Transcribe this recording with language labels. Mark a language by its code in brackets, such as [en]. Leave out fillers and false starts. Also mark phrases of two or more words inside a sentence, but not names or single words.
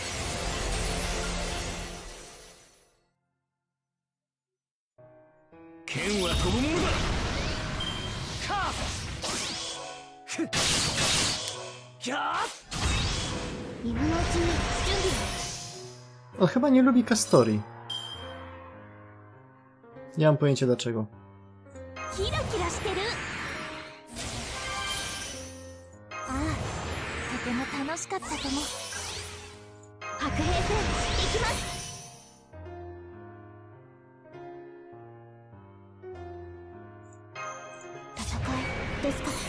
[ja] 剣は飛ぶものだ。カーキャー今のうちに準備を。 [pl] On chyba nie lubi Kastorii. Nie mam pojęcia dlaczego. [ja] キラキラしてる。ああ、とても楽しかったと思う。白兵戦行きます。戦いです